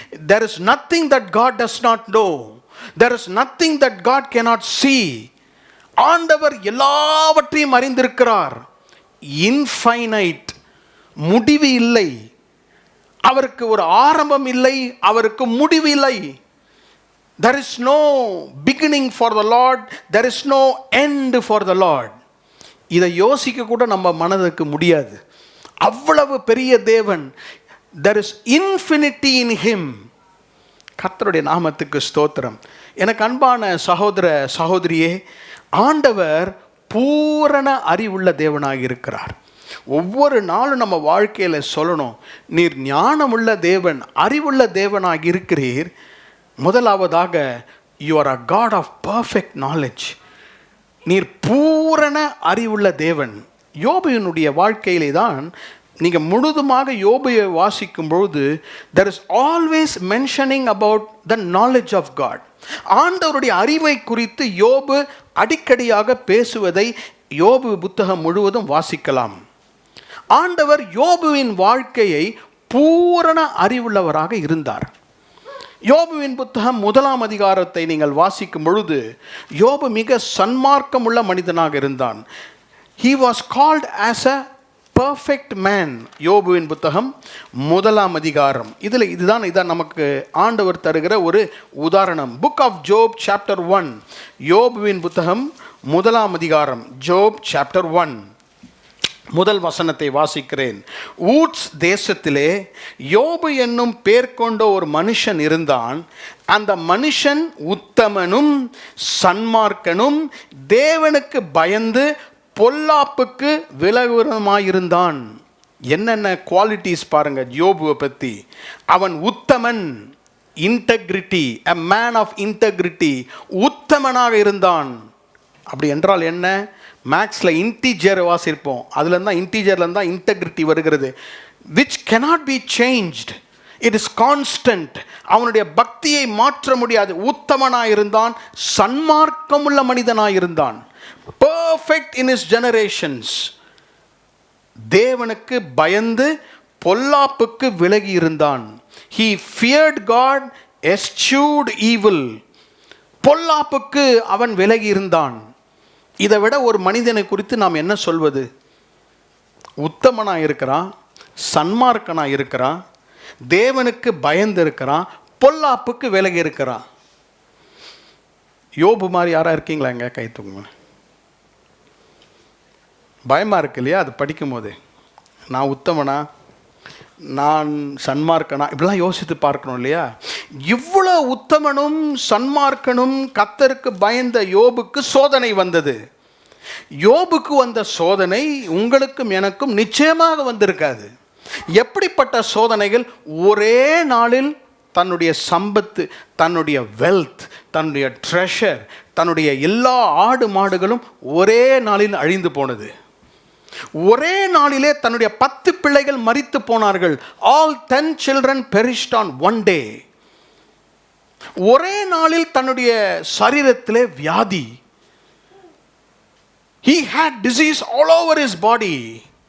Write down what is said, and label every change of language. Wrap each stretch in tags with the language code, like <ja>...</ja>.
<en>There is nothing that God does not know. There is nothing that God cannot see.</en> <ta>ஆண்டவர் எல்லாவற்றையும் அறிந்திருக்கிறார். Infinite, முடிவு இல்லை. அவருக்கு ஒரு ஆரம்பம் இல்லை, அவருக்கு முடிவு இல்லை.</ta> <en>There is no beginning for the Lord, there is no end for the Lord.</en> <ta>இதை யோசிக்க கூட நம்ம மனதுக்கு முடியாது. அவ்வளவு பெரிய தேவன்.</ta> <en>There is infinity in him.</en> <ta>கர்த்தருடைய நாமத்துக்கு ஸ்தோத்திரம். எனக்கு அன்பான சகோதர சகோதரியே, ஆண்டவர் பூரண அறிவுள்ள தேவனாக இருக்கிறார். ஒவ்வொரு நாளும் நம்ம வாழ்க்கையில் சொல்லணும், நீர் ஞானமுள்ள தேவன், அறிவுள்ள தேவனாக இருக்கிறீர். முதலாவதாக,</ta> <en>You are a god of perfect knowledge.</en> <ta>நீர் பூரண அறிவுள்ள தேவன். யோபுவினுடைய வாழ்க்கையிலே தான் நீங்கள் முழுதுமாக யோபுவை வாசிக்கும் பொழுது</ta> <en>there is always mentioning about the knowledge of God.</en> <ta>ஆண்டவருடைய அறிவை குறித்து யோபு அடிக்கடியாக பேசுவதை யோபு புத்தகம் முழுவதும் வாசிக்கலாம். ஆண்டவர் யோபுவின் வாழ்க்கையை பூரண அறிவுள்ளவராக இருந்தார். யோபுவின் புத்தகம் 1 அதிகாரத்தை நீங்கள் வாசிக்கும் பொழுது யோபு மிக சன்மார்க்கம் உள்ள மனிதனாக இருந்தான்.</ta> <en>He was called as a perfect man.</en> <ta>யோபுவின் புத்தகம் 1 அதிகாரம். இதுதான் நமக்கு ஆண்டவர் தருகிற ஒரு உதாரணம்.</ta> <en>Book of Job chapter 1.</en> <ta>யோபுவின் புத்தகம் 1 அதிகாரம்.</ta> <en>Job chapter 1.</en> <ta>முதல் வசனத்தை வாசிக்கிறேன். ஊட்ஸ் தேசத்திலே யோபு என்னும் பேர் கொண்ட ஒரு மனுஷன் இருந்தான். அந்த மனுஷன் உத்தமனும் சன்மார்க்கனும் தேவனுக்கு பயந்து பொல்லாப்புக்கு விலகுமாயிருந்தான். என்னென்ன குவாலிட்டிஸ் பாருங்க யோபுவை பற்றி. அவன் உத்தமன், integrity,</ta> <en>a man of integrity,</en> <ta>உத்தமனாக இருந்தான். அப்படி என்றால் என்ன? மேக்ஸில் இன்டீஜர் வாசிப்போம், அதுலேருந்து தான் இன்டீஜர்லேருந்து தான் இன்டெகிரிட்டி வருகிறது.</ta> <en>Which cannot be changed, it is constant.</en> <ta>அவனுடைய பக்தியை மாற்ற முடியாது. உத்தமனாக இருந்தான், சன்மார்க்கம் உள்ள மனிதனாக இருந்தான்.</ta> <en>perfect in his generations.</en> <ta>தேவனுக்கு பயந்து பொல்லாப்புக்கு விலகி இருந்தான்.</ta> <en>he feared God, eschewed evil.</en> <ta>பொல்லாப்புக்கு அவன் விலகி இருந்தான். இதை விட ஒரு மனிதனை குறித்து நாம் என்ன சொல்வது? உத்தமனாக இருக்கிறான், சன்மார்க்கனாக இருக்கிறான், தேவனுக்கு பயந்து இருக்கிறான், பொல்லாப்புக்கு விலகி இருக்கிறான். யோபு மாதிரி யாராக இருக்கீங்களா? எங்க கை தூங்குங்க. பயமாக இருக்கு இல்லையா? அது படிக்கும் போது நான் உத்தமனா, நான் சன்மார்க்கனா, இப்படிலாம் யோசித்து பார்க்கணும் இல்லையா? இவ்வளோ உத்தமனும் சன்மார்க்கனும் கர்த்தருக்கு பயந்த யோபுக்கு சோதனை வந்தது. யோபுக்கு வந்த சோதனை உங்களுக்கும் எனக்கும் நிச்சயமாக வந்திருக்காது. எப்படிப்பட்ட சோதனைகள்? ஒரே நாளில் தன்னுடைய சம்பத்து, தன்னுடைய வெல்த், தன்னுடைய ட்ரெஷர், தன்னுடைய எல்லா ஆடு மாடுகளும் ஒரே நாளில் அழிந்து போனது. ஒரே நாளிலே தன்னுடைய 10 பிள்ளைகள் மரித்து போனார்கள்.</ta> <en>All 10 children perished on one day.</en> <ta>ஒரே நாளில் தன்னுடைய சரீரத்திலே வியாதி.</ta> <en>He had disease all over his body.</en>